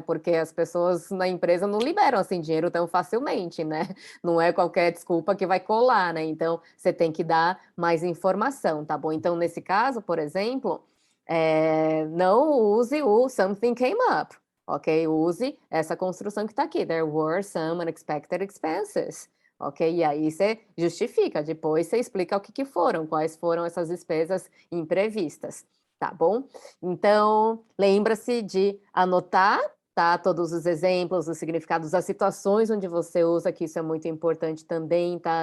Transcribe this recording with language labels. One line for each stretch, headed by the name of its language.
Portuguese: Porque as pessoas na empresa não liberam assim dinheiro tão facilmente, né? Não é qualquer desculpa que vai colar, né? Então, você tem que dar mais informação, tá bom? Então, nesse caso, por exemplo, não use o
English: something came up,
Portuguese: ok? Use essa construção que está aqui.
English: There were some unexpected expenses, ok?
Portuguese: E aí você justifica, depois você explica o que que foram, quais foram essas despesas imprevistas, tá bom? Então, lembra-se de anotar, tá? Todos os exemplos, os significados, as situações onde você usa, que isso é muito importante também, tá?